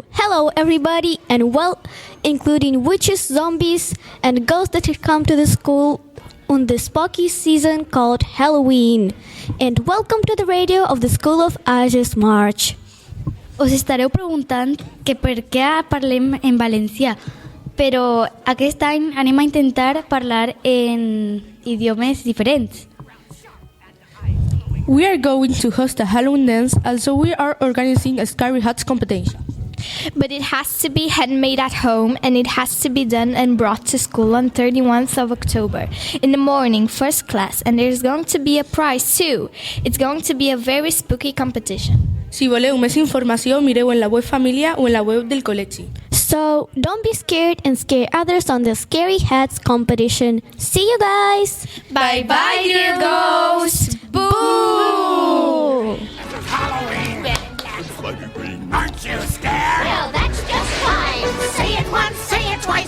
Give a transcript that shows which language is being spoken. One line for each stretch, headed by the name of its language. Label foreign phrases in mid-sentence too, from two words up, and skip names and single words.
English: Hello everybody and well, including witches, zombies and ghosts that come to the school on the spooky season called Halloween. And welcome to the radio of the School of Ages March.
Catalan: Us estareu preguntant que per què parlem en valencià, però aquest any anem a intentar parlar en idiomes diferents.
English: We are going to host a Halloween dance, also we are organizing a Scary Hats competition. But it has to be handmade at home and it has to be done and brought to school on 31st of October in the morning, first class, and there's going to be a prize too. It's going to be a very spooky competition.
Catalan: Si voleu més informació, mireu en la web Família o en la web del col·legi.
English: So, don't be scared and scare others on the Scary Hats competition. See you guys! Bye bye, dear ghosts! Boo! Aren't you scared? Well, that's just fine. Say it once, say it twice.